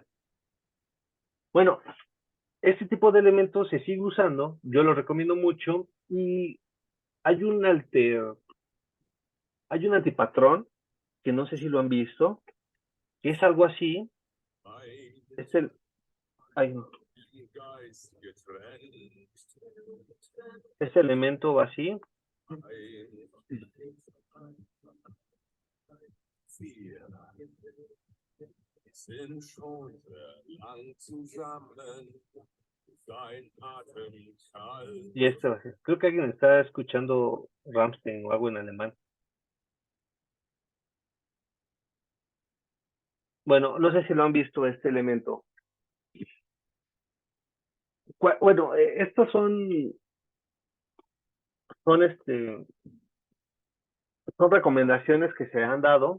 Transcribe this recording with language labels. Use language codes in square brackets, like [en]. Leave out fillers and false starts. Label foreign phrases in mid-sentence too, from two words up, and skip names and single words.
[es] Bueno, este tipo de elementos se sigue usando, yo lo recomiendo mucho y hay hay un antipatrón que no sé si lo han visto, que es algo así. Este, ay, no, este elemento va así. [de] Sind schon sehr lang zusammen, sein Atem kalt. [es] Y esta, creo que alguien está escuchando Rammstein o algo en alemán. Bueno, no sé si lo han visto este elemento. Bueno, estos son, son recomendaciones que se han dado.